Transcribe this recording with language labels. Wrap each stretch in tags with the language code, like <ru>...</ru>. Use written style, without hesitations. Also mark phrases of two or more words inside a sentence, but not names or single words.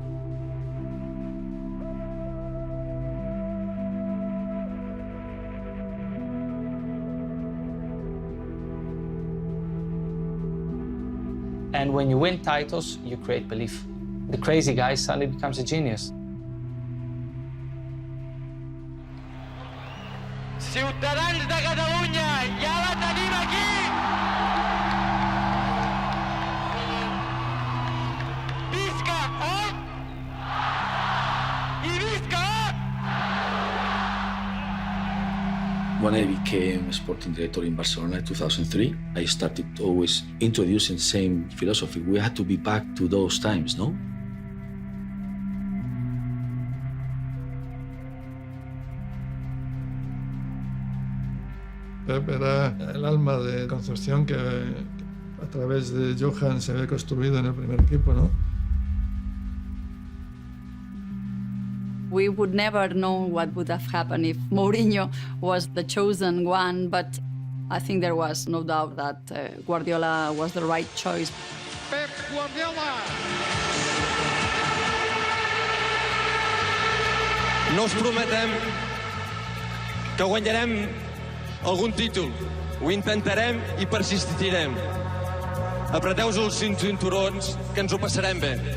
<en>And when you win titles, you create belief. The crazy guy suddenly becomes a genius.</en> <ca>Ciutadans de Catalunya, ja la tenim aquí! Visca Hort! I visca Hort!</ca> <en>When I became sporting director in Barcelona in 2003, I started always introducing the same philosophy. We had to be back to those times,</en> <es>no? Pep era el alma de Concepción que a través de Johan se había construido en el primer equipo, ¿no?</es> <en>We would never know what would have happened if Mourinho was the chosen one, but I think there was no doubt that Guardiola was the right choice. Pep Guardiola!</en> <ca>No us prometem que guanyarem algun títol. Ho intentarem i persistirem. Apreteu-vos els cinturons, que ens ho passarem bé.</ca>